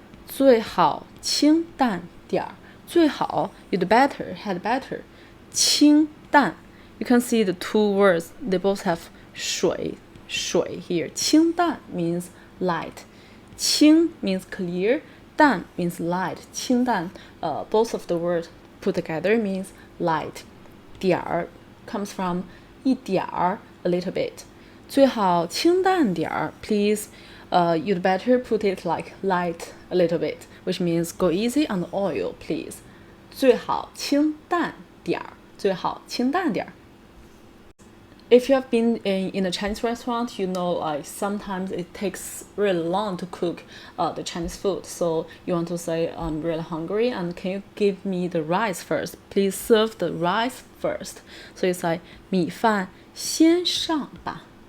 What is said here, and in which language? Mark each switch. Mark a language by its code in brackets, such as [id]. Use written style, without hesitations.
[zh] 最好清淡点儿最好 [en] you'd better had better 清淡 You can see the two words they both have 水 here 清淡 means light 清 means clear 淡 means light 清淡 both of the words put together means light 点儿 comes from 一点儿 a little bit. [zh] 最好清淡点儿 [en] please you'd better put it like light a little bit, which means go easy on the oil, please. [zh] 最好清淡点儿，最好清淡点儿。 [en] If you have been in a Chinese restaurant, you know like sometimes it takes really long to cook the Chinese food. So you want to say, I'm really hungry and can you give me the rice first? Please serve the rice first. So you say [zh] 米饭先上吧。